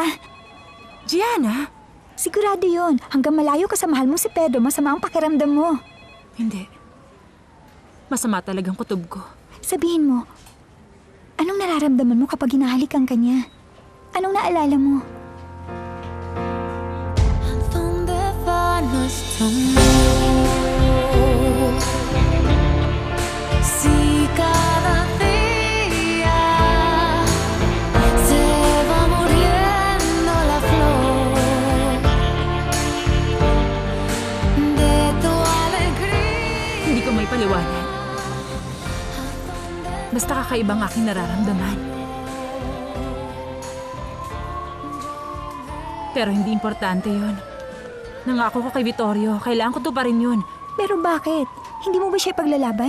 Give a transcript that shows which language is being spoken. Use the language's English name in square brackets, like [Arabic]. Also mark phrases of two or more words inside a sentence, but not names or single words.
[Filipino] Gianna? Sigurado yun. Hanggang malayo ka sa mahal mo si Pedro, masama ang pakiramdam mo. Hindi. Masama talagang kutob ko. Sabihin mo, anong nararamdaman mo kapag hinahalikan ka niya? Anong naalala mo? [Spanish] ¿Dónde va nuestro amor? Si cada día se va muriendo la flor de tu alegría. [Filipino] Hindi ko may paliwanag. Basta kakaibang aking nararamdaman. Pero hindi importante yun. Nangako ko kay Vittorio, kailangan ko tuparin yun. Pero bakit? Hindi mo ba siya paglalaban?